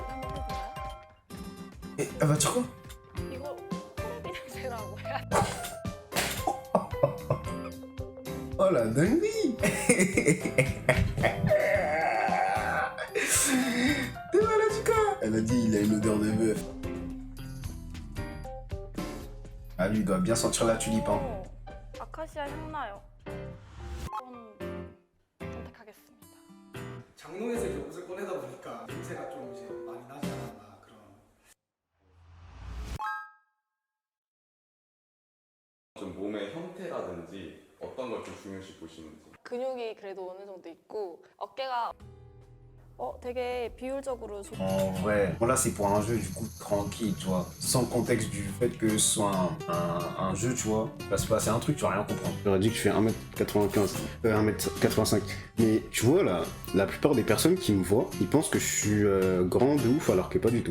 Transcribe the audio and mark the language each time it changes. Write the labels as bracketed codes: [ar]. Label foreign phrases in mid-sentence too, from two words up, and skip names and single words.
[fr] Et elle va dire quoi? Oh la dinguerie. T'es malade du corps. Elle a dit il a une odeur de bœuf. Ah lui il doit bien sentir la tulipe hein. [ko] 아카시아 향나요. 선택하겠습니다. 장롱에서 이제 옷을 꺼내다 보니까 냄새가 좀 이제 많이 나지 않았나 그런. 좀 몸의 형태라든지 어떤 걸 좀 중요시 보시는지. 근육이 그래도 어느 정도 있고 어깨가 되게 비율적으로 [fr] En vrai, bon là c'est pour un jeu du coup tranquille, tu vois, sans contexte du fait que ce soit un jeu, tu vois, va se passer un truc, tu vas rien comprendre. J'aurais dit que je fais 1m95, 1m85, mais tu vois là, la plupart des personnes qui me voient, ils pensent que je suis grand de ouf alors que pas du tout.